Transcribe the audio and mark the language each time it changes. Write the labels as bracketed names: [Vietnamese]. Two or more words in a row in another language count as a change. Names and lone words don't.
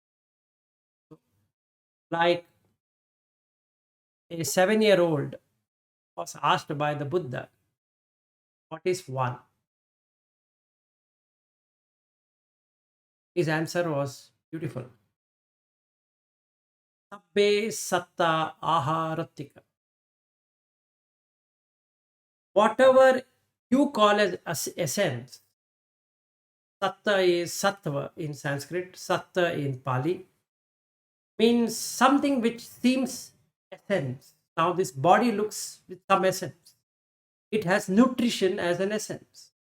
[English] Like a 7-year-old was asked by the Buddha, what is one? His answer was beautiful. [Pali] Sabbe satta aharatika. [English] Whatever you call as essence, Satta is sattva in Sanskrit, satta in Pali, means something which seems essence. Now this body looks with some essence. It has nutrition as an essence.